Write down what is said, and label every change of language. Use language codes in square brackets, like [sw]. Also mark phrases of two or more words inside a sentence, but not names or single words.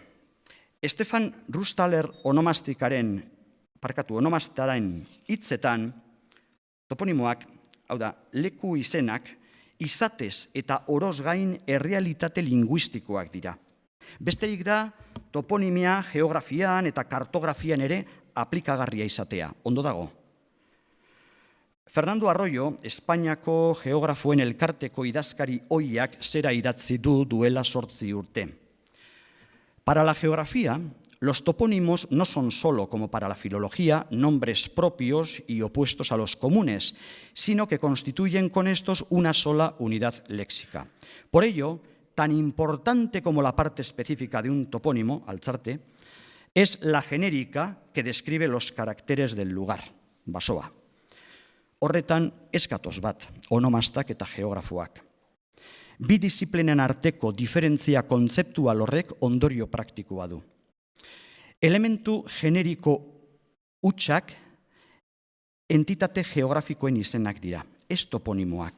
[eu] Stefan Rustaler onomastaren hitzetan, toponimoak, hau da, leku izenak, izatez eta oroz gain errealitate linguistikoak dira. Besterik da, toponimia geografian eta kartografian ere aplikagarria izatea, ondo dago. Fernando Arroyo, Espainiako geografoen elkarteko idazkari ohiak zera idatzi du duela 8 urte. [es] Para la geografía, los topónimos no son solo, como para la filología, nombres propios y opuestos a los comunes, sino que constituyen con estos una sola unidad léxica. Por ello, tan importante como la parte específica de un topónimo, Altzarte, es la genérica que describe los caracteres del lugar, basoa. [eu] Horretan, ez gatoz bat, onomastak eta geografoak. Bi disiplinen arteko diferentzia kontzeptual horrek ondorio praktikoa du. Elementu generiko hutsak entitate geografikoen izenak dira, ez toponimoak.